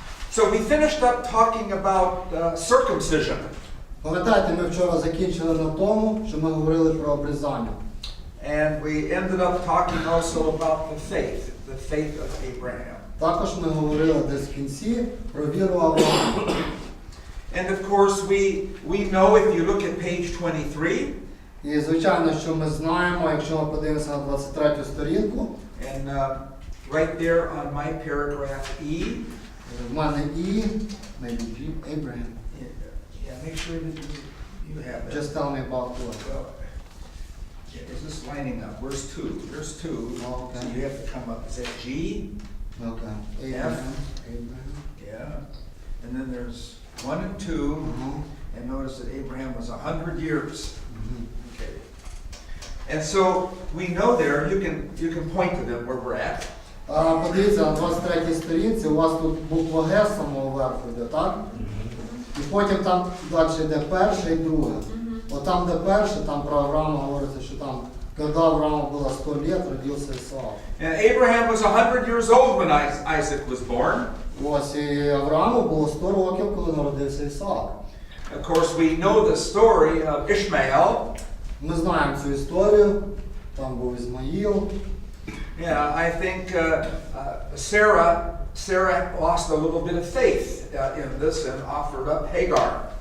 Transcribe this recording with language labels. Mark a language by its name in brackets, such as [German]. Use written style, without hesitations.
[English] So we finished up talking about circumcision. [Ukrainian] Пам'ятаєте, ми вчора закінчили на тому, що ми говорили про обрізання. [English] And we ended up talking also about the faith of Abraham. [Ukrainian] Також ми говорили десь в кінці про віру Авраама. [English] And of course we know if you look at page 23. [Ukrainian] І звичайно, що ми знаємо, якщо ми подивимося на 23 сторінку. [English] And right there on my paragraph E. [Ukrainian] В мене E, maybe G, Abraham. [English] Yeah, make sure that you have that. Just tell me about what. Is this lining up? Where's 2? There's 2. Okay. So you have to come up. Is that G? Okay. Abraham. Abraham. Yeah. And then there's 1 and 2. And notice that Abraham was 100 years. Okay. And so we know there, you can point to them where we're at. [Ukrainian] Подивіться, на 23 сторінці у вас тут буква Г з самого верху йде, так? І потім там далі йде перше і друге. От там, де перше, там про Авраама говориться, що там, коли Аврааму було 100 років, родився Ісаак. [English] And Abraham was 100 years old when Isaac was born. [Ukrainian] Ось, і Аврааму було 100 років, коли народився Ісаак. [English] Of course, we know the story of Ishmael. [Ukrainian] Ми знаємо цю історію, там був Ізмаїл. [English] Yeah, I think Sarah lost a little bit of faith in this and offered up Hagar.